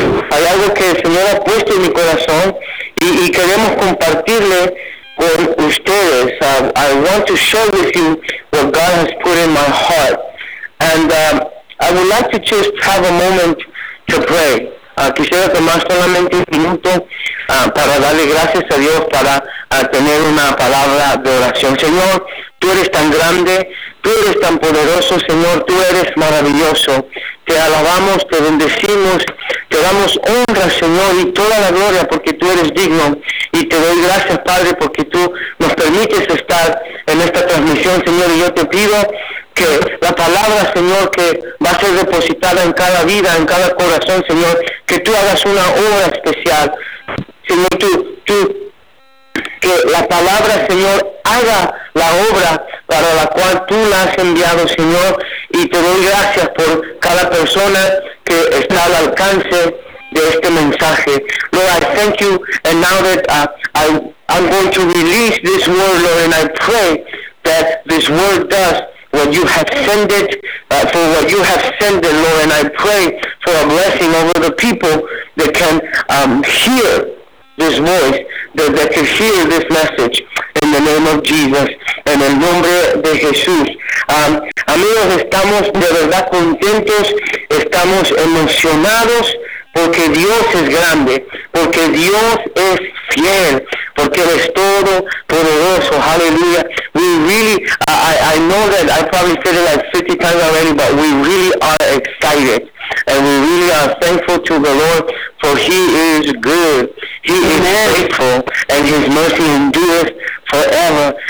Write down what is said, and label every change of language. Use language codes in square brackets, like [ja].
[es] Hay algo que el Señor ha puesto en mi corazón, y queremos compartirle con ustedes. [en] I want to share with you what God has put in my heart. And I would like to just have a moment to pray. [es] Quisiera tomar solamente un minuto para darle gracias a Dios para tener una palabra de oración. Señor, tú eres tan grande, tú eres tan poderoso, Señor, tú eres maravilloso. Te alabamos, te bendecimos, te damos honra, Señor, y toda la gloria porque tú eres digno. Y te doy gracias, Padre, porque tú nos permites estar en esta transmisión, Señor, y yo te pido que la palabra, Señor, que va a ser depositada en cada vida, en cada corazón, Señor, que tú hagas una obra especial, Señor, tú, que la palabra, Señor, haga la obra para la cual tú la has enviado, Señor, y te doy gracias por cada persona que está al alcance de este mensaje. [en] Lord, I thank you, and now that I'm going to release this word, Lord, and I pray that this word does what you have sent it, for what you have sent it, Lord, and I pray for a blessing over the people that can hear this voice, that can hear this message, in the name of Jesus, [es] en el nombre de Jesús. Amigos, estamos de verdad contentos, estamos emocionados, porque Dios es grande, porque Dios es fiel, porque Él es todo poderoso. [en] Hallelujah. We really, I know that I probably said it like 50 times already, but we really are excited. And we really are thankful to the Lord, for He is good. He is faithful, and His mercy endures forever.